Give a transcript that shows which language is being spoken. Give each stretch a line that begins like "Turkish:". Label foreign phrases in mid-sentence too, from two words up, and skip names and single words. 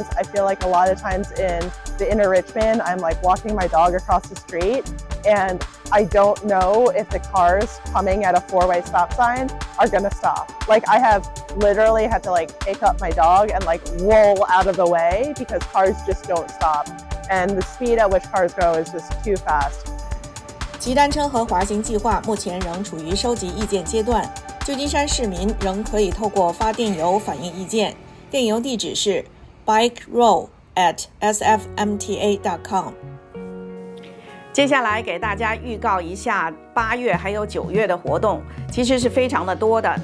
English: I feel like a lot of times in the inner Richmond, I'm like walking my dog across the street and I don't know if the cars coming at a 4-way stop sign are gonna stop. Like I have literally had to like pick up my dog and like roll out of the way because cars just don't stop. And the speed at which cars go is just too fast.
Chinese: 骑單車和滑行計劃目前仍處於收集意見階段，舊金山市民仍可以透過發電郵反映意見，電郵地址是 bikeroll@sfmta.com。接下来给大家预告一下8月还有9月的活动，其实是非常的多的。